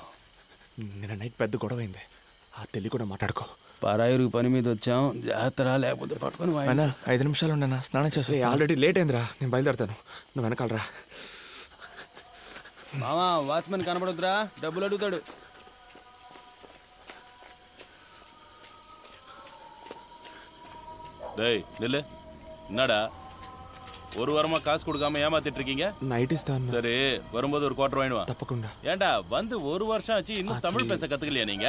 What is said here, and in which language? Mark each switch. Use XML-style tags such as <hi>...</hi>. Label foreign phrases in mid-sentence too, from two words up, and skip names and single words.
<te>నిన్న నైట్ పెద్ద గొడవ అయింది, ఆ తెలి కూడా మాట్లాడుకో. పరాయిరు పని మీద వచ్చాం, జాగ్రత్త లేకపోతే పట్టుకొని 5 నిమిషాలు ఉండన్నా, స్నానం చేస్తే. ఆల్రెడీ లేట్ అయిందిరా, నేను బయలుదేరుతాను, నువ్వు వెనకాలరా. మామా, వాచ్మెన్ కనబడొద్దురా, డబ్బులు అడుగుతాడు.</te> <ta>டேய் நில்லு. என்னடா ஒரு வாரமா காசு கொடுக்காம ஏமாத்திட்டு இருக்கீங்க?</ta> <te>నైట్ ఇస్తాను.</te> <ta>சரி, வரும்போது ஒரு குவார்டர் வாங்கிடுவா.</ta> <te>తప్పకుండా.</te> <ta>ஏண்டா வந்து ஒரு வருஷம் ஆச்சு, இன்னும் தமிழ் பேச கத்துக்கலையா நீங்க?</ta>